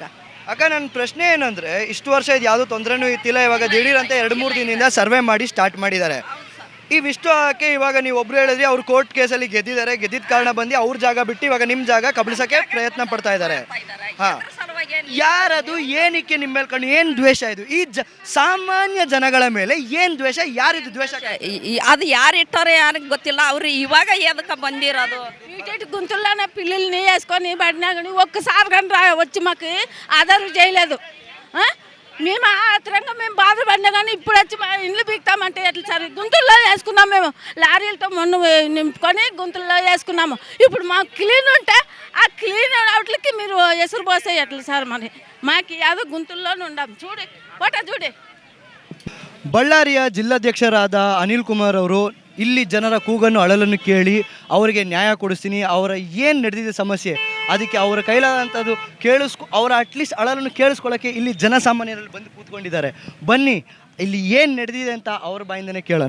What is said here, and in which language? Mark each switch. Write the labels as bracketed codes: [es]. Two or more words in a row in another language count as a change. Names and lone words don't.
[kn] ಅಕ್ಕ, ನನ್ನ ಪ್ರಶ್ನೆ ಏನಂದರೆ, ಇಷ್ಟು ವರ್ಷ ಇದು ಯಾವುದೂ ತೊಂದರೆನೂ ಇತ್ತಿಲ್ಲ, ಇವಾಗ ದಿಢೀರಂತ 2-3 ದಿನದಿಂದ ಸರ್ವೆ ಮಾಡಿ ಸ್ಟಾರ್ಟ್ ಮಾಡಿದ್ದಾರೆ. ಇವಿಷ್ಟು ಹಾಕಿ ಇವಾಗ ನೀವು ಒಬ್ರು ಹೇಳಿದ್ರಿ ಅವ್ರು ಕೋರ್ಟ್ ಕೇಸಲ್ಲಿ ಗೆದ್ದಿದ್ದಾರೆ, ಗೆದ್ದಿದ್ದ ಕಾರಣ ಬಂದು ಅವ್ರ ಜಾಗ ಬಿಟ್ಟು ಇವಾಗ ನಿಮ್ಮ ಜಾಗ ಕಬಳಿಸೋಕ್ಕೆ ಪ್ರಯತ್ನ ಪಡ್ತಾ ಇದ್ದಾರೆ. ಹಾಂ, ಯಾರದು? ಏನಕ್ಕೆ ನಿಮ್ಮ ಮೇಲೆ ಕಂಡು ಏನು ದ್ವೇಷ ಇದು? ಈ ಸಾಮಾನ್ಯ ಜನಗಳ ಮೇಲೆ ಏನು ದ್ವೇಷ? ಯಾರಿದು ದ್ವೇಷ? ಅದಿ ಯಾರು ಇಟ್ಟಾರೋ ಯಾರಿಗೆ ಗೊತ್ತಿಲ್ಲ ಅವ್ರು ಇವಾಗ ಎದಕ ಬಂದಿರಾದು [te] ఇటు గుంతుల్లోనే పిల్లల్ని వేసుకొని పడినా కానీ ఒక్కసారి కానీ వచ్చి మాకు ఆధారం చేయలేదు. మేము ఆత్రంగా మేము బాధపడినా కానీ ఇప్పుడు వచ్చి మా ఇండ్లు పీకుతామంటే ఎట్లా సార్? గుంతుల్లో వేసుకున్నాం మేము, లారీలతో మొన్న నింపుకొని గుంతుల్లో వేసుకున్నాము. ఇప్పుడు మాకు క్లీన్ ఉంటే ఆ క్లీన్ వాటికి మీరు ఎసురు పోస్తే ఎట్లా సార్? మరి మాకు యాదో గుంతుల్లోనే ఉండాము. చూడు ఫోటో చూడు. [kn] ಬಳ್ಳಾರಿಯ ಜಿಲ್ಲಾಧ್ಯಕ್ಷರಾದ ಅನಿಲ್ ಕುಮಾರ್ ಅವರು ಇಲ್ಲಿ ಜನರ ಕೂಗನ್ನು ಅಳಲನ್ನು ಕೇಳಿ ಅವರಿಗೆ ನ್ಯಾಯ ಕೊಡಿಸ್ತೀನಿ, ಅವರ ಏನು ನಡೆದಿದೆ ಸಮಸ್ಯೆ ಅದಕ್ಕೆ ಅವರ ಕೈಲಾದಂಥದ್ದು ಅವರ ಅಟ್ಲೀಸ್ಟ್ ಅಳಲನ್ನು ಕೇಳಿಸ್ಕೊಳ್ಳೋಕ್ಕೆ ಇಲ್ಲಿ ಜನಸಾಮಾನ್ಯರಲ್ಲಿ ಬಂದು ಕೂತ್ಕೊಂಡಿದ್ದಾರೆ. ಬನ್ನಿ ಇಲ್ಲಿ ಏನು ನಡೆದಿದೆ ಅಂತ ಅವ್ರ ಬಾಯಿಂದನೇ ಕೇಳೋಣ.